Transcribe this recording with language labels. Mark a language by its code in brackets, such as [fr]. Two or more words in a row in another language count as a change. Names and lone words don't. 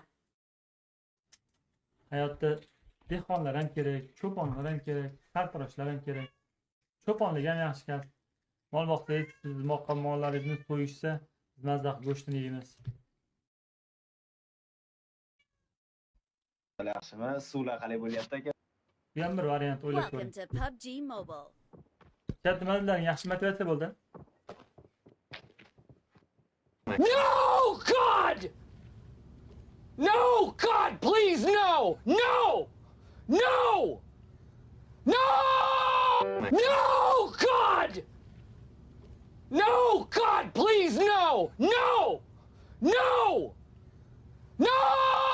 [uz] Hayotda dehqonlar ham kerak, cho'ponlar ham kerak, sartaroshlar ham kerak. Cho'ponlik ham yaxshi kasb. Mol boqsangiz, siz mollaringizni so'yishsa, biz mazdaq go'shtini yeymiz. Yaxshimi? Suvlar qalay bo'lyapti aka? Bu ham bir variant o'ylab ko'ring. [en] Welcome to PUBG Mobile. [uz] Chat nimalarning yaxshi motivatsiya bo'ldi? [en] No, God! No, God, please, no! No! No! No! No, God! No, God, please, no! No! No! No!